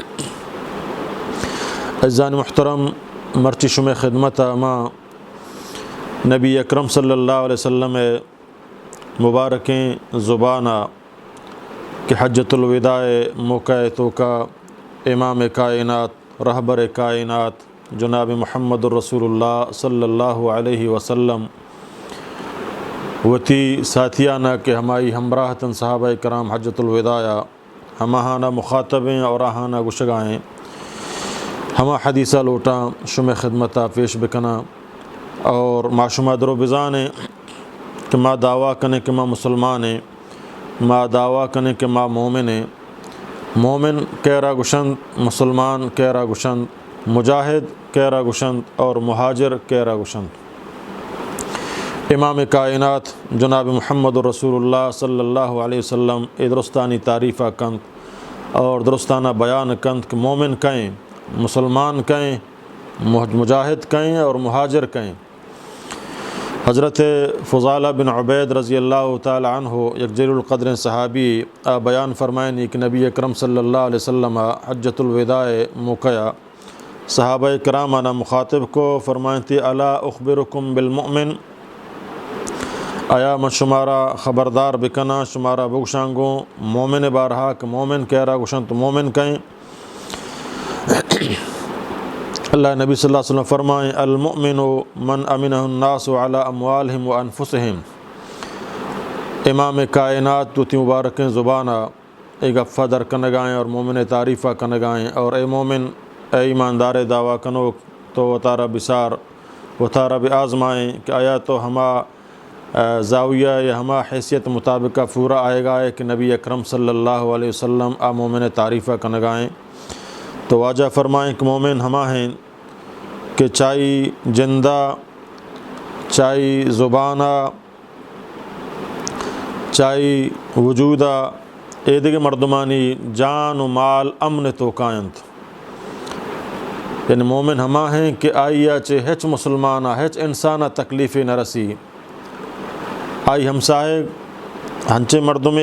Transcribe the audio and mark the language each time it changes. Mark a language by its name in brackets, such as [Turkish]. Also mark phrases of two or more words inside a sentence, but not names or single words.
[Baluchi] عزیزان محترم، مرچی شمع خدمت اما نبی اکرم صلی اللہ علیہ وسلم مبارکیں زبانہ کہ حجۃ الوداع موقع تو کا امام کائنات، رہبر کائنات جناب محمد الرسول اللہ صلی اللہ علیہ وسلم وتی ساتھیانہ کہ ہمائی ہمراہتاً صحابہ کرام حجۃ الوداع ہماہانہ مخاطبیں اور آہانہ گشگائیں ہما حدیثہ لوٹاں شمع خدمتہ پیش بکنا اور معشومہ درو بزانے کہ ما دعویٰ کنے کہ ما مسلمانے، ما دعویٰ کنے کہ ما مومنے، مومن کیرا گشند، مسلمان کیرا گشند، مجاہد کیرا گشند اور مہاجر کیرا گشند۔ امام کائنات جناب محمد رسول اللہ صلی اللہ علیہ وسلم درستانی تعریفہ کند اور درستانہ بیان کند کہ مومن کہیں، مسلمان کہیں، مجاہد کہیں اور مہاجر کہیں۔ حضرت فضالہ بن عبید رضی اللہ تعالی عنہ یکجلیل القدر صحابی بیان فرمائیں کہ نبی اکرم صلی اللہ علیہ وسلم حجۃ الوداع موقع صحابہ کرامانہ مخاطب کو فرمائیں تھی [Arabic] الا اخبرکم بالمؤمن، [Baluchi] آیا من شمارا خبردار بکنا شمارا بگشانگوں مومن بارہا کہ مومن کہہ رہا گشن تو مومن کہیں۔ اللہ نبی [Arabic] صلی اللہ علیہ وسلم فرمائیں المؤمن من امنہ الناس علی اموالہم و انفسہم۔ [Baluchi] امام کائنات تو تی مبارکیں زبانہ ایک گفہ در کنگائیں اور مومن تعریفہ کنگائیں اور اے مومن، اے ایماندار دعویٰ کنو تو وطارہ بسار وطارہ بآزمائیں کہ آیا تو ہما زاویہ یا ہما حیثیت مطابقہ [Urdu] پورا آئے گا ہے [Baluchi] کہ نبی اکرم صلی اللہ علیہ وسلم مومن تعریفہ کنگائیں تو واجہ فرمائیں کہ مومن ہما ہیں کہ چاہی جندہ، چاہی زبانہ، چاہی وجودہ اے دیگے مردمانی جان و مال امن تو کائنت، یعنی مومن ہما ہیں کہ آئیا چے ہچ مسلمانہ ہچ انسانہ تکلیفی نہ رسی، آئی ہمسائے ہنچے مردمی